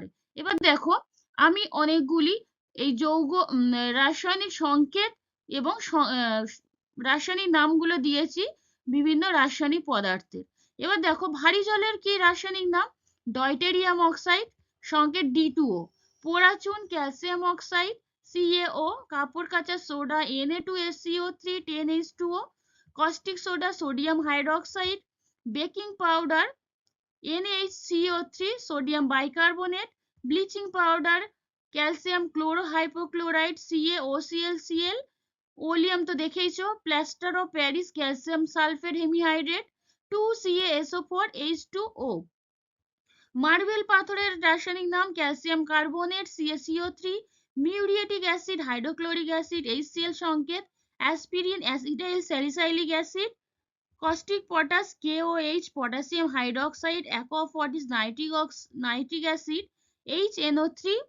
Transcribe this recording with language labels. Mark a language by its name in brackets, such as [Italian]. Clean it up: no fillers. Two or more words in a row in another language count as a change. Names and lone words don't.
[Bangla] এবার দেখো আমি অনেকগুলি এই যৌগ রাসায়নিক সংকেত এবং রাসায়নিক নামগুলো দিয়েছি বিভিন্ন রাসায়নিক পদার্থের। এবার দেখো ভারী জলের কি রাসায়নিক নাম? [English] deuterium oxide, [Bangla] সংকেত D2O। পোড়া চুন ক্যালসিয়াম অক্সাইড, CaO, কাপড় কাচা সোডা [English] Na2SCO3 10H2O, caustic soda sodium hydroxide, baking powder NaHCO3 sodium bicarbonate, bleaching powder calcium chlorohypochlorite CaOClCl, [Bangla] ওলিয়াম তো দেখেইছো, [English] plaster of Paris calcium sulphate hemihydrate [Bangla] 2CaSO4H2O, মার্বেল পাথরের রাসায়নিক নাম [English] calcium carbonate [Bangla] CaCO3, [English] muriatic acid hydrochloric acid [Bangla] HCl সংকেত, অ্যাসপিরিন [English] acetyl salicylic acid, caustic potash KOH potassium hydroxide, aqua fortis nitric acid [Bangla] HNO3,